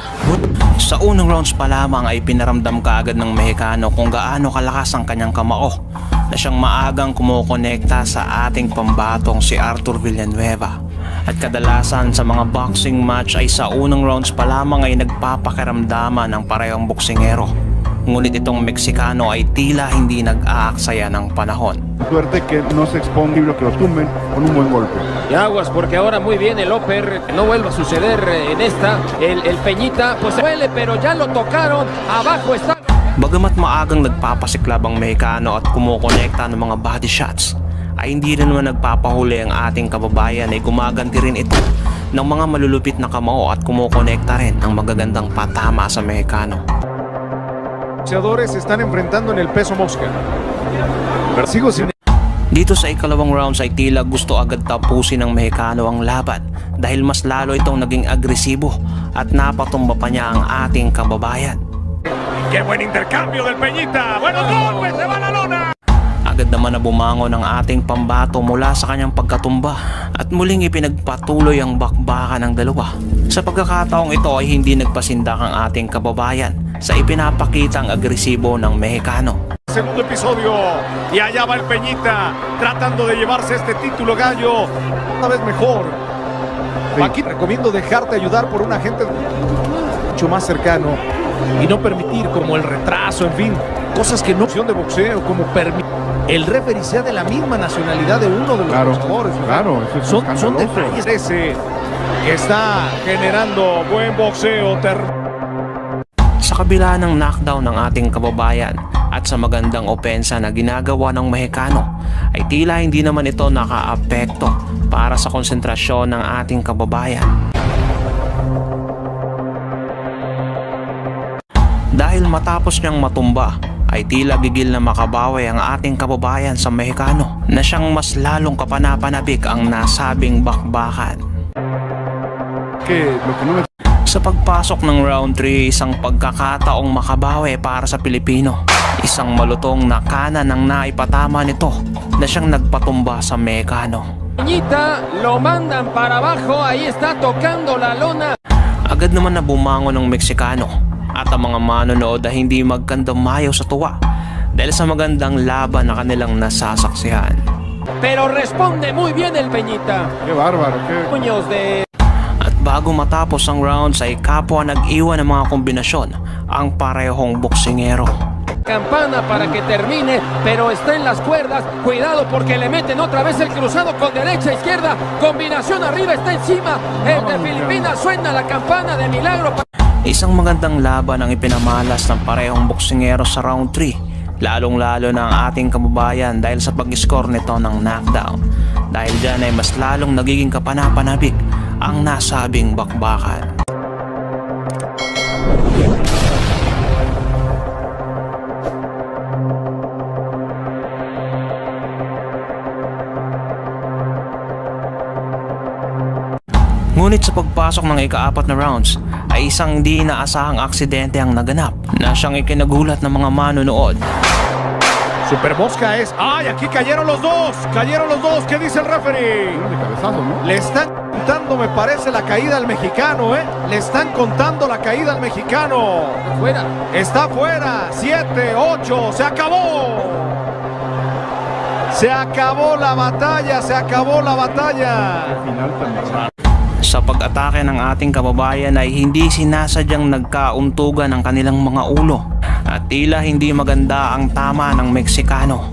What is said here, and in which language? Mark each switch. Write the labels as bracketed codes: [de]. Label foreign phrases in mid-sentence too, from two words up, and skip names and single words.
[tl] Sa unang rounds pa lamang ay pinaramdam kaagad ng Mexicano kung gaano kalakas ang kanyang kamao na siyang maagang kumukonekta sa ating pambatong si Arthur Villanueva. At kadalasan sa mga [en] boxing match [tl] ay sa unang rounds pa lamang ay nagpapakiramdaman ng parehong boksingero. Ngunit itong Meksikano ay tila hindi nag-aaksaya ng panahon. [es] Suerte que no se exponga y que lo tumben con un buen golpe. Y aguas, porque ahora muy bien el upper, no vuelva a suceder en esta. El Peñita, pues se duele, pero ya lo tocaron, abajo está. [tl] Bagamat maagang nagpapasiklab ang Mexicano at kumukonekta ng mga [en] body shots, [tl] ay hindi rin naman nagpapahuli ang ating kababayan ay gumaganti rin ito ng mga malulupit na kamao at kumukonekta rin ng magagandang patama sa Mexicano. [es] Boxeadores se están enfrentando en el peso mosca. Pero sigo sin... [tl] Dito sa ikalawang rounds ay tila gusto agad tapusin ng Mexicano ang laban dahil mas lalo itong naging agresibo at napatumba pa niya ang ating kababayan. [es] ¡Qué buen intercambio del Peñita! ¡Buenos golpes! ¡Se va la lona! [tl] Agad naman na bumangon ang ating pambato mula sa kanyang pagkatumba at muling ipinagpatuloy ang bakbakan ng dalawa. Sa pagkakataong ito ay hindi nagpasindak ang ating kababayan sa ipinapakitang agresibo ng Mexicano. [es] Segundo episodio y allá va el Peñita tratando de llevarse este título gallo una vez mejor. Sí. Aquí recomiendo dejarte ayudar por un agente mucho más cercano y no permitir como el retraso, en fin, cosas que no opción de boxeo, como permitir el referee sea de la misma nacionalidad de uno de los boxeadores. Claro, eso es son detalles ese que está generando buen boxeo. [tl] Sa kabila ng knockdown ng ating kababayan at sa magandang opensa na ginagawa ng Mexicano, ay tila hindi naman ito nakaapekto para sa konsentrasyon ng ating kababayan. Dahil matapos niyang matumba ay tila gigil na makabawi ang ating kababayan sa Mexicano na siyang mas lalong kapanapanabik ang nasabing bakbakan. [es] Que lo que no me [tl] Sa pagpasok ng round 3, isang pagkakataong makabawi para sa Pilipino. Isang malutong na kanan ang naipatama nito na siyang nagpatumba sa Mexicano. [es] Peñita lo mandan para abajo, ahí está tocando la lona. [tl] Agad naman na bumangon ng Meksikano at ang mga manonood ay hindi magkandamayaw sa tuwa dahil sa magandang laban na kanilang nasasaksihan. [es] Pero responde muy bien el Peñita. qué bárbaro, qué Puños de [tl] At bago matapos ang rounds ay kapwa nag-iwan ng mga kombinasyon ang parehong boksingero. [es] campana para que termine, pero está en las cuerdas. Cuidado porque le meten otra vez el cruzado con derecha, izquierda. Combinación arriba, está encima. El de Filipinas, suena la campana de milagro. [tl] Isang magandang laban ang ipinamalas ng parehong boksingero sa round 3. Lalong-lalo na ang ating kababayan dahil sa pag-score nito ng knockdown. Dahil dyan ay mas lalong nagiging kapanapanabik ang nasabing bakbakan. Ngunit sa pagpasok ng ika-4 na rounds ay isang di inaasahang aksidente ang naganap na siyang ikinagulat ng mga manonood. [es] Super Mosca es. ¡Ay! Aquí cayeron los dos. Cayeron los dos. ¿Qué dice el referee? de cabezazo, ¿no? Le están contando, me parece, la caída al mexicano, ¿eh? Le están contando la caída al mexicano. Fuera. Está fuera. 7, 8. Se acabó. Se acabó la batalla. Se acabó la batalla. Final tan raro. [tl] Sa pag-atake ng ating kababayan ay hindi sinasadyang nagkauntugan ang kanilang mga ulo at tila hindi maganda ang tama ng Meksikano.